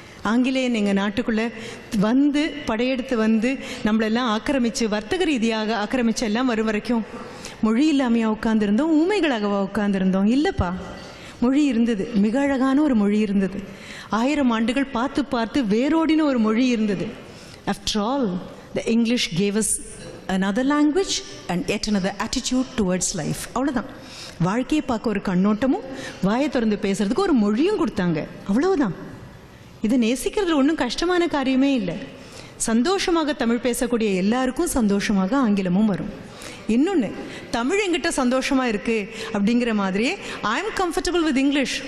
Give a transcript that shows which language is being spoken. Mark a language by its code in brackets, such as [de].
[ta] ஆங்கிலேயன் எங்கள் நாட்டுக்குள்ளே வந்து படையெடுத்து வந்து நம்மளெல்லாம் ஆக்கிரமித்து, வர்த்தக ரீதியாக ஆக்கிரமித்து எல்லாம் வரும் வரைக்கும் மொழி இல்லாமையாக உட்காந்துருந்தோம், ஊமைகளாகவா உட்காந்துருந்தோம்? இல்லைப்பா, மொழி இருந்தது. மிக அழகான ஒரு மொழி இருந்தது. 1000 ஆண்டுகள் பார்த்து பார்த்து வேரோடின ஒரு மொழி இருந்தது. [en] After all the English gave us another language and yet another attitude towards life. [ta] அவ்வளோதான். வாழ்க்கையை பார்க்க ஒரு கண்ணோட்டமும், வாயை திறந்து பேசுறதுக்கு ஒரு மொழியும் கொடுத்தாங்க. அவ்வளவுதான். இது நேசிக்கிறதுல ஒன்றும் கஷ்டமான காரியமே இல்லை. சந்தோஷமாக தமிழ் பேசக்கூடிய எல்லாருக்கும் சந்தோஷமாக ஆங்கிலமும் வரும். இன்னொன்று, தமிழ் எங்கிட்ட சந்தோஷமாக இருக்குது அப்படிங்கிற மாதிரியே [en] I am comfortable with English.